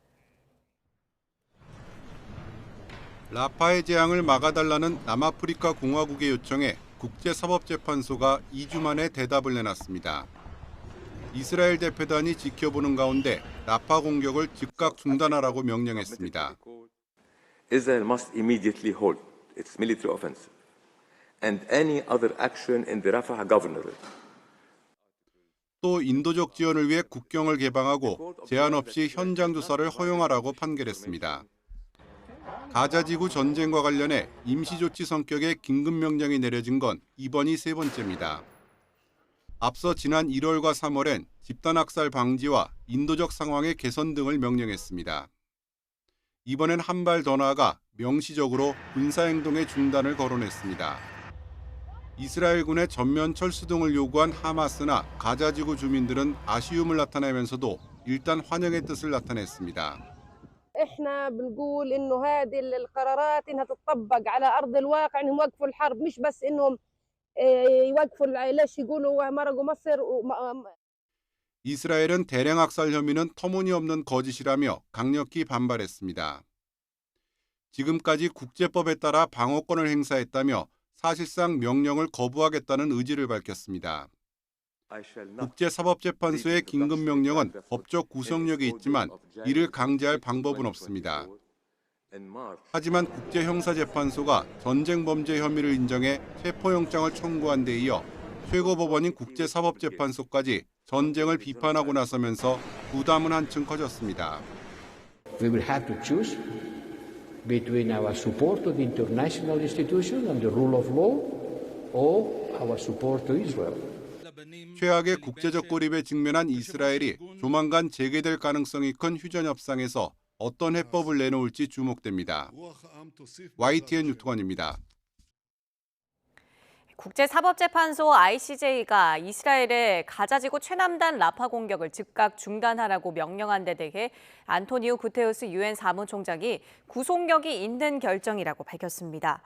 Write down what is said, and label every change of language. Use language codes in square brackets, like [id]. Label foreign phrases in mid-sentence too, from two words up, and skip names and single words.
[ko] 라파의 재앙을 막아달라는 남아프리카 공화국의 요청에 국제사법재판소가 2주 만에 대답을 내놨습니다. 이스라엘 대표단이 지켜보는 가운데 라파 공격을 즉각 중단하라고 명령했습니다. [en] Israel must immediately halt its military offensive and any other action in the Rafah governorate. [ko] 또 인도적 지원을 위해 국경을 개방하고 제한 없이 현장 조사를 허용하라고 판결했습니다. 가자지구 전쟁과 관련해 임시조치 성격의 긴급명령이 내려진 건 이번이 세 번째입니다. 앞서 지난 1월과 3월엔 집단학살 방지와 인도적 상황의 개선 등을 명령했습니다. 이번엔 한 발 더 나아가 명시적으로 군사행동의 중단을 거론했습니다. 이스라엘군의 전면 철수 등을 요구한 하마스나 가자지구 주민들은 아쉬움을 나타내면서도 일단 환영의 뜻을 나타냈습니다. [ar] احنا بنقول انه هذه القرارات انها تطبق على ارض الواقع انهم وقفوا الحرب مش بس انهم يوقفوا ليش يقولوا مرقوا مصر. [ko] 이스라엘은 대량 학살 혐의는 터무니없는 거짓이라며 강력히 반발했습니다. 지금까지 국제법에 따라 방어권을 행사했다며 사실상 명령을 거부하겠다는 의지를 밝혔습니다. 국제사법재판소의 긴급명령은 법적 구속력이 있지만 이를 강제할 방법은 없습니다. 하지만 국제형사재판소가 전쟁범죄 혐의를 인정해 체포영장을 청구한 데 이어 최고법원인 국제사법재판소까지 전쟁을 비판하고 나서면서 부담은 한층 커졌습니다. [en] We will have to choose between our support to the international institution and the rule of law or our support to Israel. [ko] 최악의 국제적 고립에 직면한 이스라엘이 조만간 재개될 가능성이 큰 휴전 협상에서 어떤 해법을 내놓을지 주목됩니다. YTN 유투관입니다. 국제사법재판소 ICJ가 이스라엘의 가자지구 최남단 라파 공격을 즉각 중단하라고 명령한 데 대해 안토니우 구테우스 유엔 사무총장이 구속력이 있는 결정이라고 밝혔습니다.